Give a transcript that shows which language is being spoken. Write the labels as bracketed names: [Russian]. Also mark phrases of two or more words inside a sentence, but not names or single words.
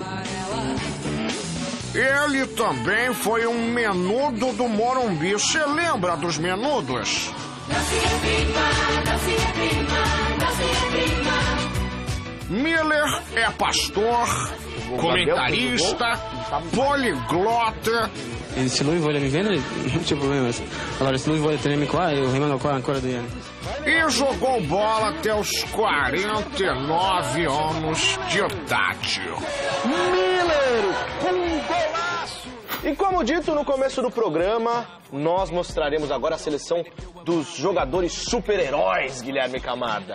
[Portuguese] Ele também foi um menudo do Morumbi. Você lembra dos menudos? Miller é pastor, comentarista, poliglota. [Italian] E se lui vuole mi vendere, non c'è problema. Allora, se lui vuole tenermi qua, io rimango qua ancora 2 anni. [Portuguese] E jogou bola até os 49 anos de idade. Miller, um golaço! E como dito no começo do programa, nós mostraremos agora a seleção dos jogadores super-heróis, Guilherme Camarda.